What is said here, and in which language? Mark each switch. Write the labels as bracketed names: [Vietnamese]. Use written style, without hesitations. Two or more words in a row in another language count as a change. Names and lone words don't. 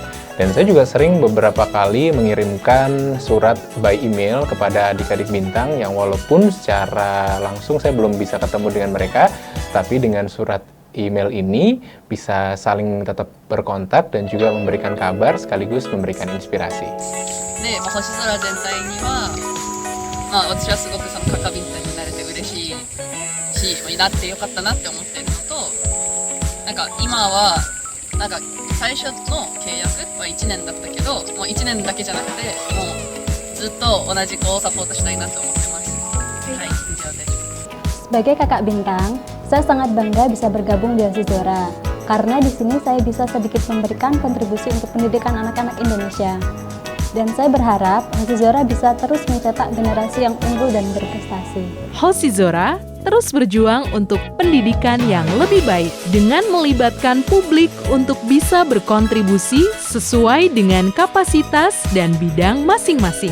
[Indonesian] Dan saya juga sering beberapa kali mengirimkan surat [English] by email [Indonesian] kepada adik-adik bintang yang walaupun secara langsung saya belum bisa ketemu dengan mereka, tapi dengan surat email ini bisa saling tetap berkontak dan juga memberikan kabar sekaligus memberikan inspirasi. [Japanese] で、星空全体には、私はすごくその [Indonesian] kakak bintang [Japanese] になれて嬉しいし、なってよかったなって思ってるのと、なんか今はなんか最初の契約は1年だったけど、もう1年だけじゃなくて、もうずっと同じ子をサポートしたいなと思ってます。はい、以上です。 [Indonesian] Sebagai kakak bintang, saya sangat bangga bisa bergabung di Hozizora karena di sini saya bisa sedikit memberikan kontribusi untuk pendidikan anak-anak Indonesia. Dan saya berharap Hozizora bisa terus mencetak generasi yang unggul dan berprestasi. Hozizora terus berjuang untuk pendidikan yang lebih baik dengan melibatkan publik untuk bisa berkontribusi sesuai dengan kapasitas dan bidang masing-masing.